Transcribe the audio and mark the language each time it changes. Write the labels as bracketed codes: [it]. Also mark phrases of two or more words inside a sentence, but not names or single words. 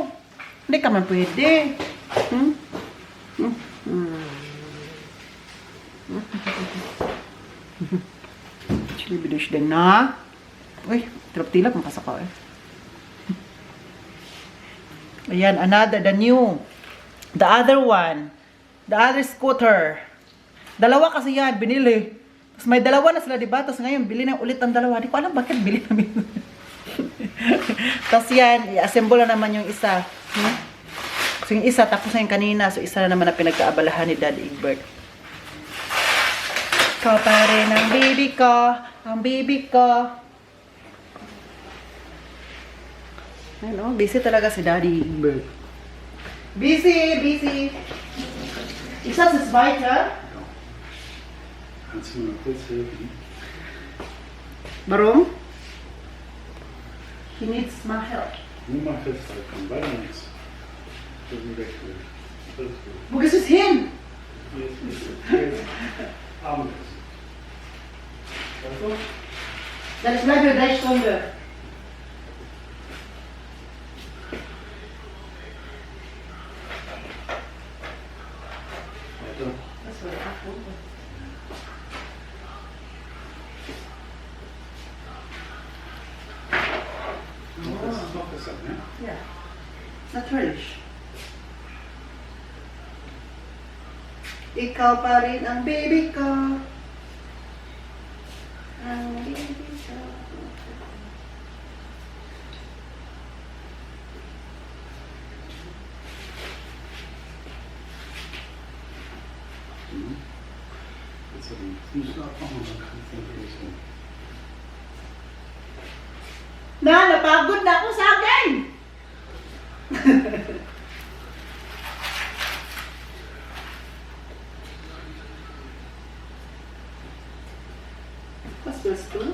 [tl] Hindi ka man pwede. Actually, bidish din na. Uy, tilap-tilap ang kasaka eh. Ayan, [en] the other one. The other scooter. [tl] Dalawa kasi yan, binili. Tapos may dalawa na sila, diba? Tapos ngayon, bili na ulit ang dalawa. Di ko alam bakit bili namin. Tapos yan, i-assemble na naman yung isa. So yung isa, tapos na yung kanina. So isa na naman na pinagkaabalahan ni Daddy Egbert. Ikaw pa rin ang baby ko. Ang baby ko. Ano, busy talaga si Daddy Egbert. Busy. [de] Ist das jetzt weiter? Kannst du mir mal kurz helfen? Warum? [en] He needs my help. [de] Nur mal festhalten, weiter nichts. Das ist weg. Alles gut. Wo gehst du hin? Jetzt Abendessen. Weißt du? Dann ich bleibe 3 Stunden. Weiter. Das war der Abgrund. Das ist noch besser, ne? Ja, natürlich. [tl] Ikaw pa rin ang baby ko. Ang baby ko. [de] Jetzt musst du abmachen, dann kannst du nicht so. [tl] Napagod na ako sa akin! [de] Was willst du?